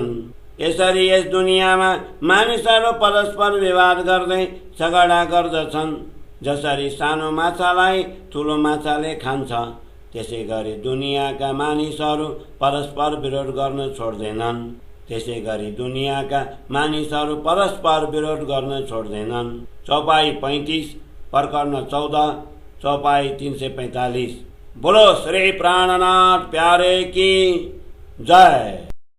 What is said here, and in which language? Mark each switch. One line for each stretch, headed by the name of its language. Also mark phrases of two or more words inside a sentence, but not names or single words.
Nepali: यसरी यस दुनियाँमा मानिसहरू परस्पर विवाद गर्दै झगडा गर्दछन्। जसरी सानो माछालाई ठुलो माछाले खान्छ, त्यसै गरी दुनियाँका मानिसहरू परस्पर विरोध गर्न छोड्दैनन्। त्यसै गरी दुनियाँका मानिसहरू परस्पर विरोध गर्न छोड्दैनन्। चौपाई 35, प्रकरण 14, चौपाई 345।
Hindi: बोलो श्री प्राणनाथ प्यारे की जय।